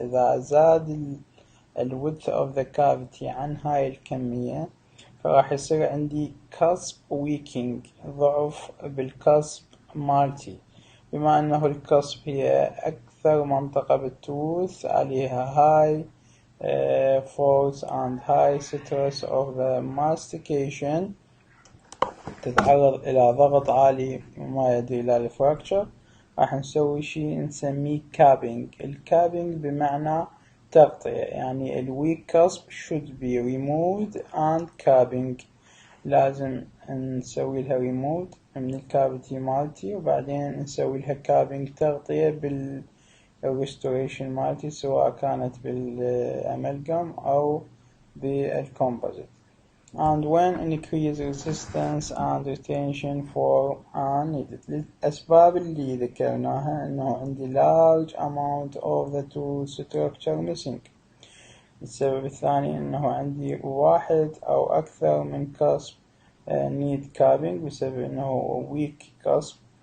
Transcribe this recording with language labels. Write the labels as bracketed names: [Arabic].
[Arabic] إذا زاد ال [English] width of the cavity [Arabic] عن هاي الكمية فراح يصير عندي [English] cusp weakening، [Arabic] ضعف بالكسب مالتي، بما أنه الكسب هي أكثر منطقة بالتوث عليها [English] high force and high stress of the mastication، [Arabic] تتعرض إلى ضغط عالي وما يؤدي إلى الفراكشر. راح نسوي شيء نسميه كابينج. الكابينج بمعنى تغطية، يعني ال [English] weak cusp should be removed and capping. [Arabic] لازم نسوي لها ريموت من الكافيتي مالتي وبعدين نسوي لها كابينج، تغطية بالريستوريشن مالتي، سواء كانت بالأمالجام أو بالكومبوزيت. [English] And when increase resistance and retention form are needed. [Arabic] للأسباب اللي ذكرناها إنه عندي [English] large amount of the tooth structure missing. [Arabic] السبب الثاني إنه عندي واحد أو أكثر من [English] cusp need capping [Arabic] بسبب إنه [English] weak cusp.